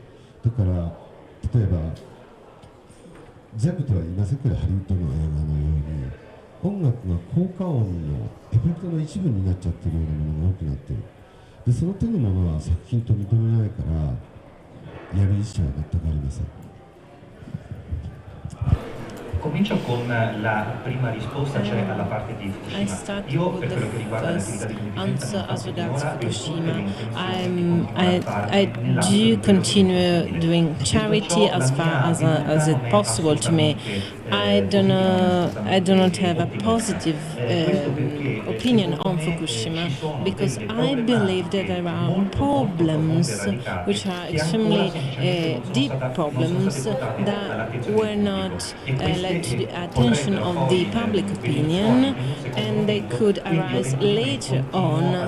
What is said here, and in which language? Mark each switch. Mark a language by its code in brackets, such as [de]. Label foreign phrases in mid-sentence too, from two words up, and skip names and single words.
[ja] だから例えば全部とは言いませんけど、ハリウッドの映画のように音楽が効果音のエフェクトの一部になっちゃってるようなものが多くなってる。でその手のものは作品と認めないから、やる意思は全くありません。 [it] Comincio con la prima risposta, cioè alla parte di Fukushima. Io, per quello che riguarda l'attività di [en] answer as regards Fukushima. I do continue doing charity as far as it possible to me. I do not have a positive opinion on Fukushima because I believe that there are problems which are extremely deep problems that were not led to the attention of the public opinion, and they could arise later on.